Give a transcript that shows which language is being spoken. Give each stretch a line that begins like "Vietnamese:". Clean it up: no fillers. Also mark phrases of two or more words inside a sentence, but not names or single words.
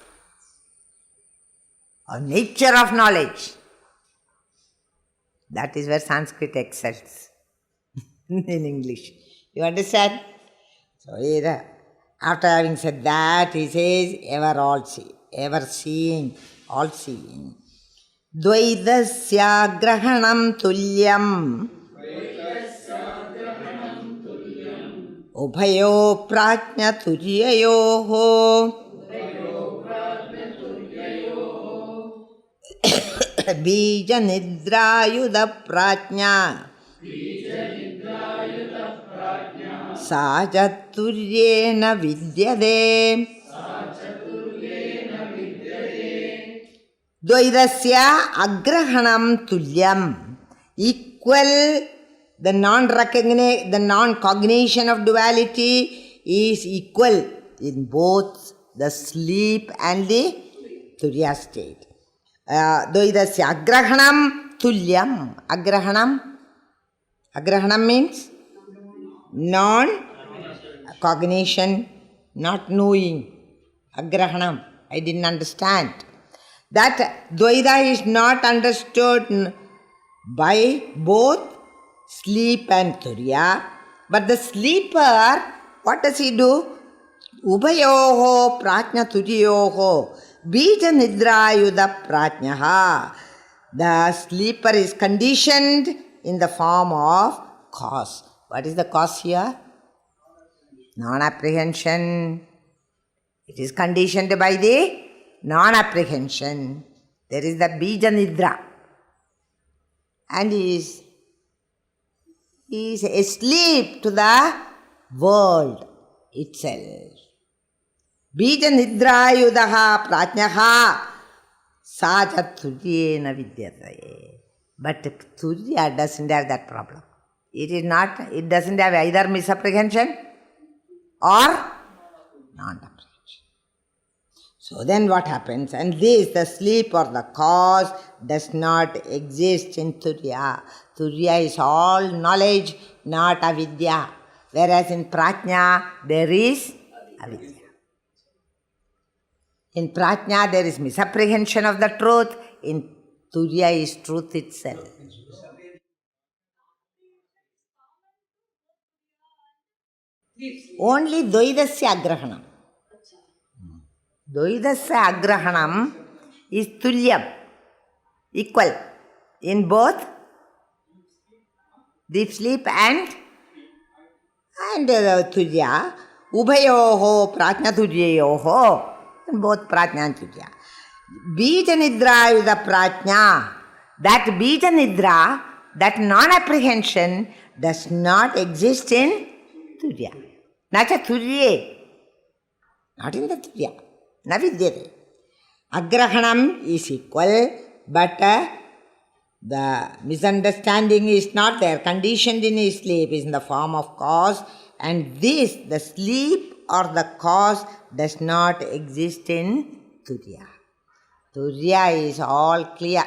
English: Or nature of knowledge. That is where Sanskrit excels in English. You understand? So here, after having said that, he says, ever seeing, all seeing.
Sanskrit: द्वैतस्य ग्रहणं तुल्यम् उभयोः प्राज्ञ तुर्ययोः बीज निद्रायुत प्राज्ञ सा च तुर्ये न विद्यते. द्वैतस्य अग्रहणं तुल्यम्.
English: Equal, the non-cognition of duality is equal in both the sleep and the turya state.
Sanskrit: द्वैतस्य अग्रहणं तुल्यम्.
English: Agrahanam means non-cognition, not knowing. Agrahanam, I didn't understand. That Dvaida is not understood by both sleep and turya. But the sleeper, what does he do?
Sanskrit: उभयोः प्राज्ञ तुर्ययोः बीज निद्रायुतः प्राज्ञः.
English: The sleeper is conditioned in the form of cause. What is the cause here? Non-apprehension. It is conditioned by the non-apprehension. There is the
Sanskrit: बीज निद्रा.
English: And he is asleep to the world itself.
Sanskrit: बीज निद्रायुतः प्राज्ञः सा च तुर्ये न विद्यते.
English: But turya doesn't have that problem. It doesn't have either misapprehension or non-apprehension. So then what happens? And this, the sleep or the cause, does not exist in Turya. Turya is all knowledge, not avidya. Whereas in Prajna, there is avidya. In Prajna, there is misapprehension of the truth. In Turya is truth itself.
Sanskrit: Only द्वैतस्य अग्रहणम्. द्वैतस्य अग्रहणम्
English: is tulyam, equal in both deep sleep and turya.
Sanskrit: उभयोः प्राज्ञ तुर्ययोः,
English: both prajna and turya.
Sanskrit: बीज निद्रायुत प्राज्ञ.
English: That
Sanskrit: बीज निद्रा,
English: that non-apprehension does not exist in turya.
Sanskrit: न च तुर्ये.
English: Not in the turya.
Sanskrit: Navidyate.
English: Agrahanam is equal, but the misunderstanding is not there. Conditioned in his sleep is in the form of cause, and this, the sleep or the cause, does not exist in Turya. Turya is all clear.